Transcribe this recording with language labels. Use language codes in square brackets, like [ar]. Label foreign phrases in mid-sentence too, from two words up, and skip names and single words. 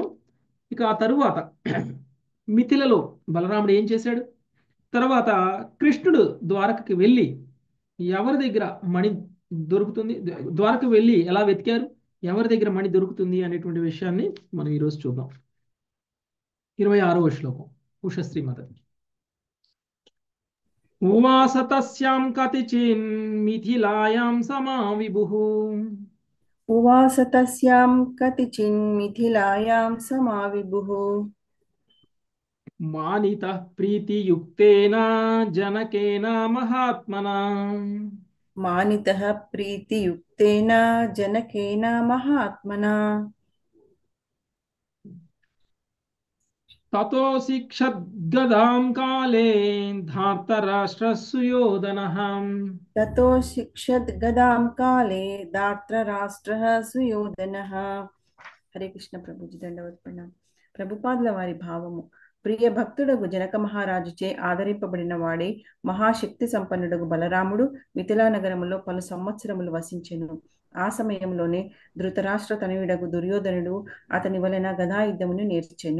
[te] ఇక ఆ తరువాత మిథిలలో బలరాముడు ఏం చేశాడు, తర్వాత కృష్ణుడు ద్వారకకి వెళ్ళి ఎవరి దగ్గర మణి దొరుకుతుంది, ద్వారక వెళ్ళి ఎలా వెతికారు, ఎవరి దగ్గర మణి దొరుకుతుంది అనేటువంటి విషయాన్ని మనం ఈరోజు చూద్దాం. 26వ శ్లోకం ఉషశ్రీ మాత. [sa] ఉవాస తస్యాం కతిచిన్ మిథిలాయాం సమావిభుః उवास तस्यां कतिचिन्मिथिलायां समाविभुः మానితః ప్రీతియుక్తేన జనకేన మహాత్మనా मानितः प्रीतियुक्तेन जनकेन महात्मना తతో శిక్షద్గదాం కాలే ధార్తరాష్ట్రः సుయోధనః ततो शिक्षद्गदां काले दार्तराष्ट्रः सुयोधनः. [te] హరే కృష్ణ ప్రభుజీ దండవత్ ప్రణామం. ప్రభుపాదుల వారి భావము: ప్రియ భక్తుడగు జనక మహారాజుచే ఆదరింపబడిన వాడే మహాశక్తి సంపన్నుడగు బలరాముడు మిథిలా నగరములో పలు సంవత్సరములు వసించెను. ఆ సమయంలోనే ధృతరాష్ట్ర తనయుడగు దుర్యోధనుడు అతని వలన గదాయుద్ధమును నేర్చెను.